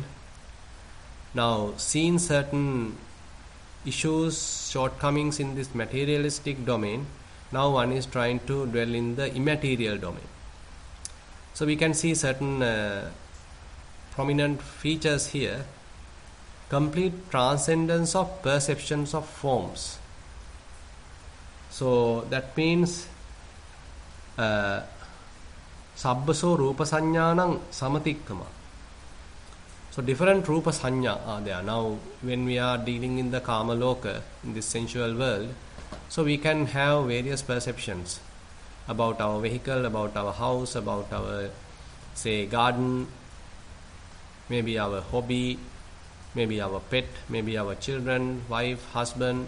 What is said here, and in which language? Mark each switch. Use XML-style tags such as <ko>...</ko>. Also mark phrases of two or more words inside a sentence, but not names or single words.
<en>Now, seeing certain issues, shortcomings in this materialistic domain, now one is trying to dwell in the immaterial domain. So we can see certain prominent features here. Complete transcendence of perceptions of forms. So that means</en> <pi>sabbaso rupa sannyanang samatikkama.</pi> <en>So different</en> <pi>rupa sanya</pi> <en>are there. Now when we are dealing in the</en> <pi>kama loka,</pi> <en>in this sensual world, so we can have various perceptions about our vehicle, about our house, about our, say, garden, maybe our hobby, maybe our pet, maybe our children, wife, husband.</en>